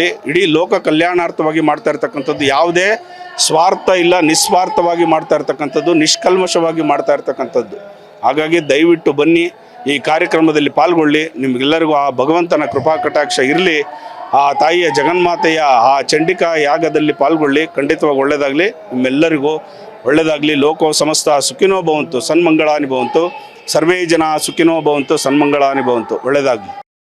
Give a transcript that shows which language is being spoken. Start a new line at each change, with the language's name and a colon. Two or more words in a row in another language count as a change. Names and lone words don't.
Kannada: ಇಡೀ ಲೋಕ ಕಲ್ಯಾಣಾರ್ಥವಾಗಿ ಮಾಡ್ತಾ ಇರ್ತಕ್ಕಂಥದ್ದು, ಯಾವುದೇ ಸ್ವಾರ್ಥ ಇಲ್ಲ, ನಿಸ್ವಾರ್ಥವಾಗಿ ಮಾಡ್ತಾ ಇರ್ತಕ್ಕಂಥದ್ದು, ನಿಷ್ಕಲ್ಮಶವಾಗಿ ಮಾಡ್ತಾ ಇರ್ತಕ್ಕಂಥದ್ದು. ಹಾಗಾಗಿ ದಯವಿಟ್ಟು ಬನ್ನಿ, ಈ ಕಾರ್ಯಕ್ರಮದಲ್ಲಿ ಪಾಲ್ಗೊಳ್ಳಿ. ನಿಮಗೆಲ್ಲರಿಗೂ ಆ ಭಗವಂತನ ಕೃಪಾ ಕಟಾಕ್ಷ ಇರಲಿ. ಆ ತಾಯಿಯ ಜಗನ್ಮಾತೆಯ ಆ ಚಂಡಿಕಾ ಯಾಗದಲ್ಲಿ ಪಾಲ್ಗೊಳ್ಳಿ. ಖಂಡಿತವಾಗಿ ಒಳ್ಳೆಯದಾಗಲಿ, ನಿಮ್ಮೆಲ್ಲರಿಗೂ ಒಳ್ಳೆಯದಾಗಲಿ.
Sanskrit: ಲೋಕೋ ಸಮಸ್ತ ಸುಖಿನೋ ಭವಂತು, ಸನ್ಮಂಗಳಾನಿ ಭವಂತು. ಸರ್ವೇ ಜನ ಸುಖಿನೋ ಭವಂತು, ಸನ್ಮಂಗಳಾನಿ ಭವಂತು.
Kannada: ಒಳ್ಳೆಯದಾಗಲಿ.